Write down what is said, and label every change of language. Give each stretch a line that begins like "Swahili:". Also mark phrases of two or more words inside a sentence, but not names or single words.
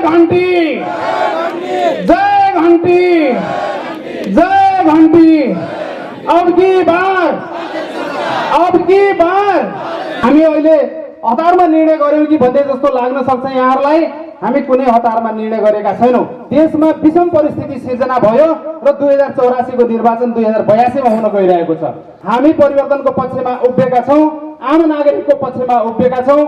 Nepali: घंटी, जय घंटी, जय घंटी।
Hindi: अब की बार
Nepali: हामी अहिले हतारमा निर्णय गर्यौं कि भन्ने जस्तो लाग्न सक्छ यहाँहरूलाई। हामी कुनै हतारमा निर्णय गरेका छैनौं। देशमा विषम परिस्थिति सिर्जना भयो र 2084 को निर्वाचन 2082 मा हुन गइरहेको छ। हामी परिवर्तनको पक्षमा उभिएका छौं, आम नागरिकको पक्षमा उभिएका छौं।